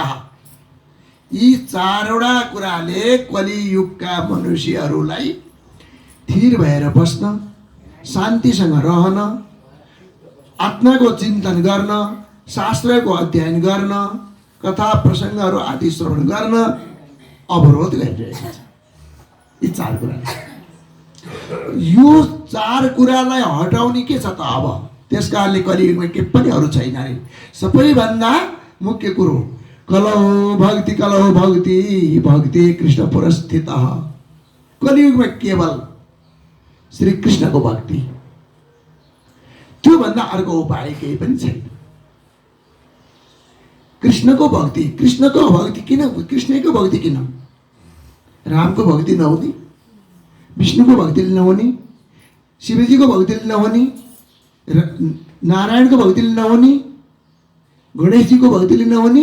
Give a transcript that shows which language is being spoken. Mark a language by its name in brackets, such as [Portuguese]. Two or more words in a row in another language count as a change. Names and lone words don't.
[Nepali] यी 4वटा कुराले कलियुगका मनुष्यहरूलाई स्थिर भएर बस्न, शान्तिसँग रहन, आत्माको चिन्तन गर्न, शास्त्रको अध्ययन गर्न, कथा प्रसङ्गहरू आदि श्रवण गर्न अवरोध गरिरहेको छ। यी 4 कुरा। यो 4 कुरालाई हटाउने के छ त? अब त्यस कारणले कलियुगमा के पनि अरू छैन अरे। सबैभन्दा मुख्य कुरो [Sanskrit] कलौ भक्ति, कलौ भक्ति, भक्ति कृष्ण पुरस्थित। [Nepali] कलियुगमा केवल श्री कृष्णको भक्ति, त्योभन्दा अर्को उपाय केही पनि छैन। कृष्णको भक्ति, कृष्णको भक्ति किन? कृष्णको भक्ति किन? रामको भक्ति नहुने, विष्णुको भक्तिले नहुने, शिवजीको भक्तिले नहुने, नारायणको भक्तिले नहुने, गणेशजीको भक्तिले नहुने?